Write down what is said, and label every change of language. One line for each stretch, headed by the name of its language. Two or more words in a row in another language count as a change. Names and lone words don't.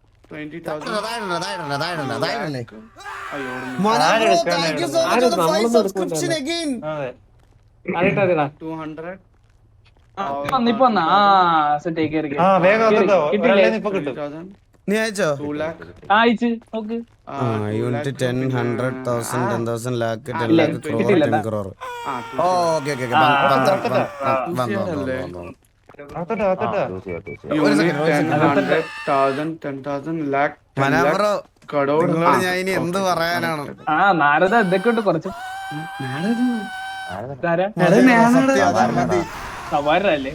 Malayalam: നീ അയച്ചോ? നോക്ക്. യൂണിറ്റ് 10, 100,000, 10,000,
English: lakh, 10 lakh, crore, 10 crore.
Malayalam: ഓക്കെ. ഞാൻ ഇനി എന്ത് പറയാനാണ്? നാരദ ഇതൊക്കെ ഉണ്ട് കുറച്ച്. സവാരല്ലേ